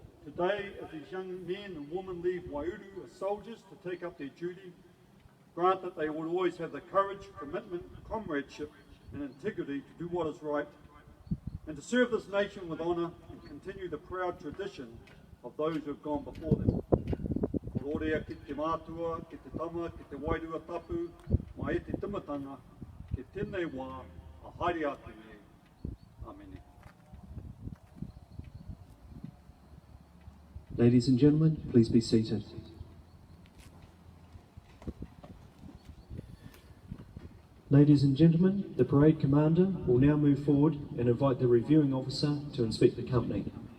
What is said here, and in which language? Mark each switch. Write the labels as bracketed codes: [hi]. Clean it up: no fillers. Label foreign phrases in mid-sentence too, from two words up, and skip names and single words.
[en] Today, as these young men and women leave Waiouru as soldiers to take up their duty, grant that they will always have the courage, commitment, comradeship and integrity to do what is right and to serve this nation with honour and continue the proud tradition of those who have gone before them. [mi] Kororea ki te mātua, ki te tama, ki te wairua tapu, mai e te timatanga, ki tēnei wā, a haere atu e. [en] Amen. Ladies and gentlemen, please be seated. Ladies and gentlemen, the parade commander will now move forward and invite the reviewing officer to inspect the company.